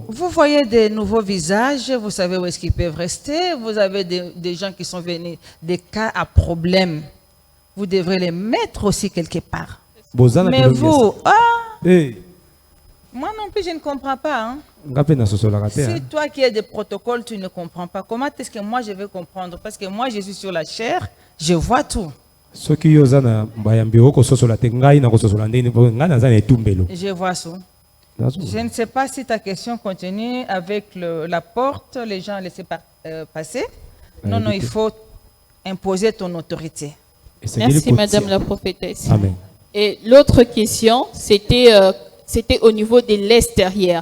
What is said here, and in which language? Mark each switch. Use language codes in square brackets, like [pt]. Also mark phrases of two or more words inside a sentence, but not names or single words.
[fr] Vous voyez des nouveaux visages, vous savez où est-ce qu'ils peuvent rester, vous avez des gens qui sont venus, des cas à problème. Vous devrez les mettre aussi quelque part. [ln] Bozana [fr] Mais vous, moi non plus je ne comprends pas. Hein. [ln] nga pe na sosolaka te. [fr] Si toi qui es des protocoles, tu ne comprends pas, comment est-ce que moi je vais comprendre? Parce que moi je suis sur la chair, je vois tout. [ln] Soki yo oza na bayambi okososola te ngai na kososola ndeni mpo ngai naza na etumbelo. [fr] Je vois ça. Je ne sais pas si ta question continue avec la porte, les gens laissent passer. Non, non, il faut imposer ton autorité. Merci Madame la prophétesse. Amen. Et l'autre question, c'était au niveau de l'extérieur.